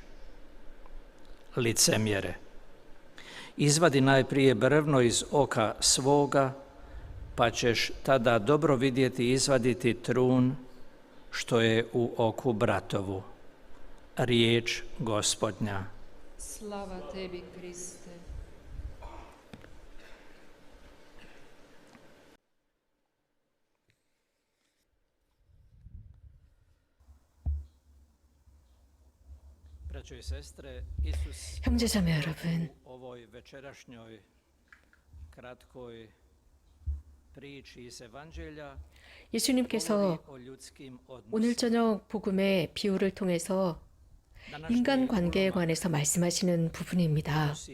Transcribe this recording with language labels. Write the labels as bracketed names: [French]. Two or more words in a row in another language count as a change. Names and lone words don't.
[Croatian] Licemjere, izvadi najprije brvno iz oka svoga, pa ćeš tada dobro vidjeti i izvaditi trun što je u oku bratovu. Riječ Gospodnja. Slava tebi, Kriste. [Korean] 형제자매 여러분, 예수님께서 오늘 저녁 복음의 비유를 통해서 인간관계에 관해서 말씀하시는 부분입니다.